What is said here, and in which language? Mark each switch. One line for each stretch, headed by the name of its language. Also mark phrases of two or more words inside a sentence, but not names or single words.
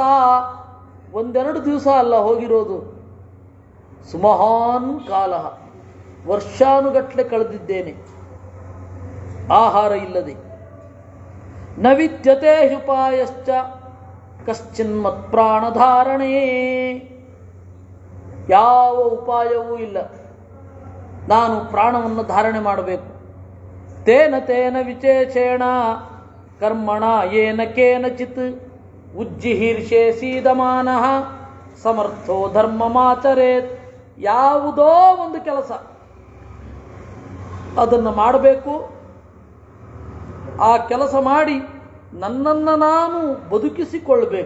Kannada: ಒಂದೆರಡು ದಿವಸ ಅಲ್ಲ ಹೋಗಿರೋದು,
Sanskrit: ಸುಮಹಾನ್ ಕಾಲ,
Kannada: ವರ್ಷಾನುಗಟ್ಟಲೆ ಕಳೆದಿದ್ದೇನೆ ಆಹಾರ ಇಲ್ಲದೆ.
Sanskrit: ನ ವಿದ್ಯತೆ ಉಪಾಯಶ್ಚ ಕಶ್ಚಿನ್ಮತ್ ಪ್ರಾಣಧಾರಣೆ.
Kannada: ಯಾವ ಉಪಾಯವೂ ಇಲ್ಲ, ನಾನು ಪ್ರಾಣವನ್ನು ಧಾರಣೆ ಮಾಡಬೇಕು.
Sanskrit: ತೇನ ತೇನ ವಿಚೇಷೇಣ ಕರ್ಮಣ ಯೇನ ಕೇನಚಿತ್ ಉಜ್ಜಿಹೀರ್ಷೆ ಸೀದಮಾನಃ ಸಮರ್ಥೋ ಧರ್ಮಮಾಚರೇತ್.
Kannada: ಯಾವುದೋ ಒಂದು ಕೆಲಸ ಅದನ್ನು ಮಾಡಬೇಕು. ಆ ಕೆಲಸ ಮಾಡಿ ನನ್ನನ್ನು ನಾನು ಬದುಕಿಸಿಕೊಳ್ಳಬೇಕು.